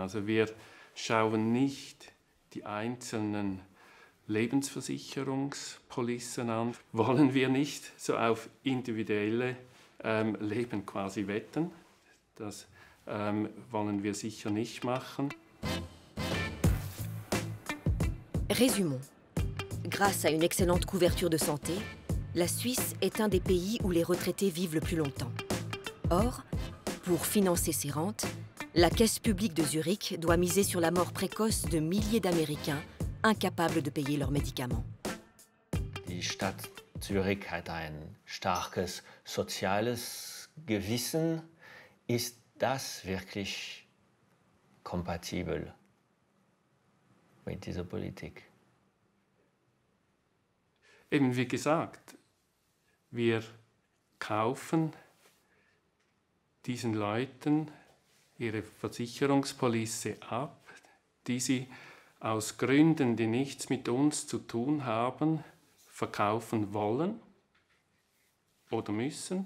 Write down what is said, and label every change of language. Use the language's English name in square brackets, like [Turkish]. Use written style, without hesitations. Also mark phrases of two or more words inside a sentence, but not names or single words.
[German] Also wir schauen nicht die einzelnen Lebensversicherungspolicen an. Wollen wir nicht so auf individuelle Leben quasi wetten? Das wollen wir sicher nicht machen. [French] Résumons. Grâce à une excellente couverture de santé, la Suisse est un des pays où les retraités vivent le plus longtemps. Or, pour financer ses rentes, la Caisse publique de Zurich doit miser sur la mort précoce de milliers d'Américains incapables de payer leurs médicaments. [German] Die Stadt Zürich hat ein starkes soziales Gewissen. Ist das wirklich kompatibel mit dieser Politik? Eben wie gesagt, wir kaufen diesen Leuten ihre Versicherungspolice ab, die sie aus Gründen, die nichts mit uns zu tun haben, verkaufen wollen oder müssen.